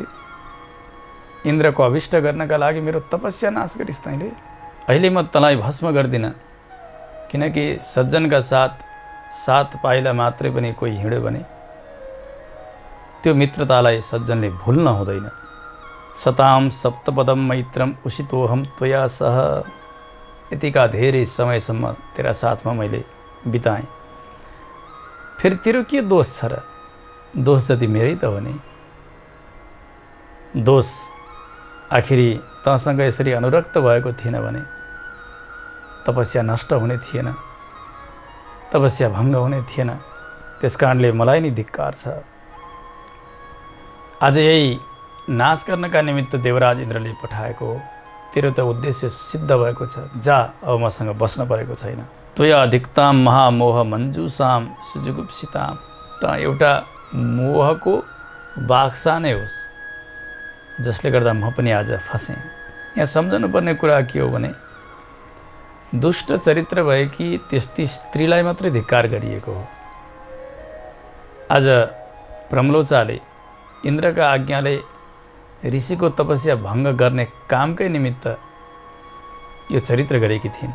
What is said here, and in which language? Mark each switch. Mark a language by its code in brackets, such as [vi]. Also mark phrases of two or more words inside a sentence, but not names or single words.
[ne] इन्द्रको अभिष्ट गर्नका लागि मेरो तपस्या नाश गरिस् तैँले। अहिले म तँलाई भस्म गर्दिनँ, किनकि सज्जनका साथ 7 पाइला मात्रै पनि कोही हिँड्यो भने त्यो मित्रतालाई सज्जनले भुल्न हुँदैन। [sa] सताम सप्तपदम मैत्रम उषितोहम त्वया सह। [ne] यतिका धेरै समयसम्म तेरा साथमा मैले बिताएँ, फेरि तेरो के दोष छ र? दोष जति मेरै त हो नि। दोष आखिरी तँसँग यसरी अनुरक्त भएको थिएन भने तपस्या नष्ट हुने थिएन, तपस्या भङ्ग हुने थिएन। त्यस कारणले मलाई नै धिक्कार छ। आज यही नाश गर्नका निमित्त देवराज इन्द्रले पठाएको हो। तेरो त उद्देश्य सिद्ध भएको छ। जा, अब मसँग बस्न परेको छैन। [sa] त्वया अधिकताम महामोह मञ्जुसाम सुजुगुप्सिताम। [ne] त एउटा मोहको बाक्सा नै होस्, जसले गर्दा म पनि आज फसेँ। यहाँ सम्झनुपर्ने कुरा के हो भने, दुष्ट चरित्र भएकी त्यस्ती स्त्रीलाई मात्रै धिक्कार गरिएको हो। आज प्रम्लोचाले इन्द्रका आज्ञाले ऋषिको तपस्या भङ्ग गर्ने कामकै निमित्त यो चरित्र गरेकी थिइन्।